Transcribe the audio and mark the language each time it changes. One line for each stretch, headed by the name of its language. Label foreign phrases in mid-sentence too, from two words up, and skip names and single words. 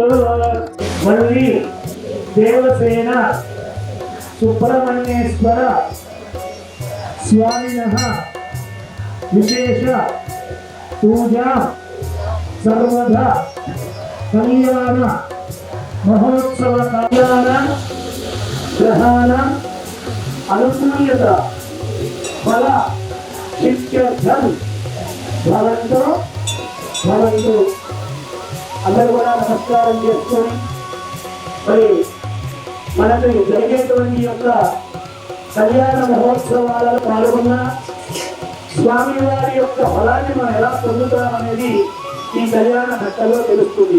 Sanskrit: वल्ली देवसेना सुब्रह्मण्येश्वर स्वामिनः विशेष पूजा सर्वदा कल्याण महोत्सव कल्याण ग्रहाण अनुकूल्यत फल शिक्षण भवन्तु
Telugu: అందరూ కూడా నమస్కారం చేసుకొని మరి మనకు జరిగేటువంటి యొక్క కళ్యాణ మహోత్సవాలలో పాల్గొన్న స్వామివారి యొక్క ఫలాన్ని మనం ఎలా పొందుతామనేది ఈ కళ్యాణ ఘట్టంలో తెలుస్తుంది.